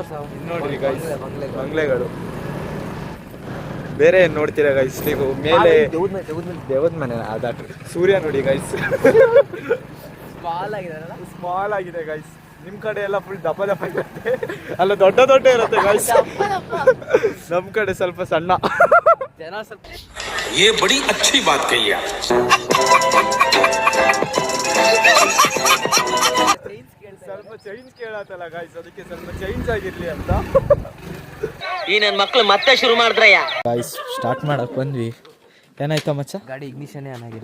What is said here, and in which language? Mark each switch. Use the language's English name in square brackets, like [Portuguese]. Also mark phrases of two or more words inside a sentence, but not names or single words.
[Kannada] ನೋಡಿ ಗೈಸ್ ಬಂಗ್ಲೆಗಳು. ಬೇರೆ ಏನ್ ನೋಡ್ತೀರಾ ಗೈಸ್ ನೀವು? ಮೇಲೆ ದೇವದ ಮನೆ ಅದ ಸೂರ್ಯ ನೋಡಿ ಗೈಸ್. ಸ್ಮಾಲ್ ಆಗಿದೆ ಗೈಸ್. ನಿಮ್ ಕಡೆ ಎಲ್ಲ ಫುಲ್ ದಪ್ಪ ಇರುತ್ತೆ, ಅಲ್ಲ ದೊಡ್ಡ ಇರುತ್ತೆ ಗೈಸ್. ನಮ್ ಕಡೆ ಸ್ವಲ್ಪ ಸಣ್ಣ. ಜನ ಸ್ವಲ್ಪ [Hindi] ये बड़ी अच्छी बात कही है. [Kannada] ಸ್ವಲ್ಪ ಚೇಂಜ್ ಕೇಳತ್ತಲ್ಲ ಗೈಸ್, ಅದಕ್ಕೆ ಸ್ವಲ್ಪ ಚೇಂಜ್ ಆಗಿರ್ಲಿ ಅಂತ ಈ ನನ್ನ ಮಕ್ಳು ಮತ್ತೆ ಶುರು ಮಾಡಿದ್ರಯ್ಯ. ಗೈಸ್ ಸ್ಟಾರ್ಟ್ ಮಾಡಕ್ ಬಂದ್ವಿ. ಏನಾಯ್ತಾ ಮಚ್ಚ? ಗಾಡಿ ಇಗ್ನಿಷನ್ ಏನಾಗಿಲ್ಲ.